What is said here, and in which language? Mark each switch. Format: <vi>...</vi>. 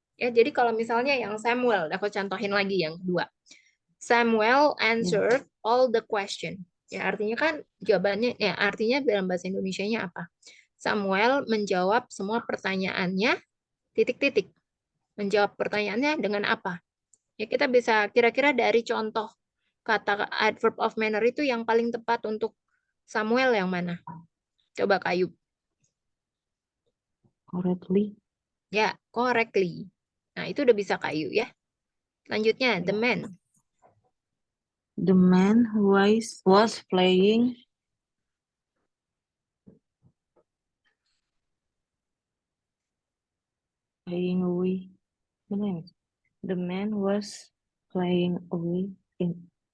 <id>Ya, jadi kalau misalnya yang Samuel, aku contohin lagi yang kedua.</id> <en>Samuel answered all the question.</en> <id>Ya, artinya kan jawabannya, ya artinya dalam bahasa Indonesianya apa? Samuel menjawab semua pertanyaannya, titik-titik. Menjawab pertanyaannya dengan apa? Ya, kita bisa kira-kira dari contoh kata adverb of manner itu yang paling tepat untuk Samuel yang mana? Coba Kak Ayub.</id> <en>Correctly. Ya, correctly.</en> <id>Nah, itu udah bisa Kak Ayub ya. Selanjutnya,</id> <en>the man. The man who was playing away.</en> <id>Benar ya?</id> <en>The man was playing away in</en>